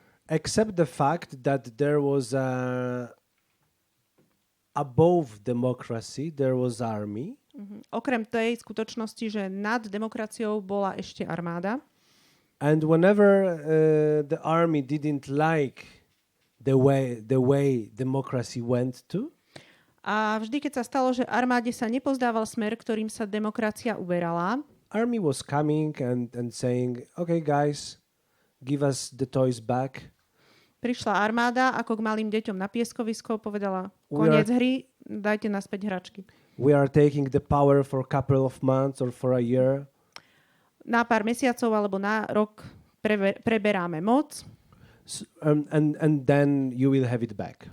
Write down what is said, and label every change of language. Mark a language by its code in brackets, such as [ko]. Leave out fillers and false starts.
[en] Except the fact that there was above democracy, there was army. [sk] Okrem tej skutočnosti, že nad demokraciou bola ešte armáda. [en] And whenever the army didn't like the way democracy went to, [sk] a vždy, keď sa stalo, že armáde sa nepozdával smer, ktorým sa demokracia uberala, [en] army was coming and saying, okay guys, give us the toys back. [sk] Prišla armáda, ako k malým deťom na pieskovisko, povedala, koniec hry, dajte naspäť hračky. [en] We are taking the power for a couple of months or for a year. [sk] Na pár mesiacov alebo na rok preberáme moc. [en] And then you will have it back.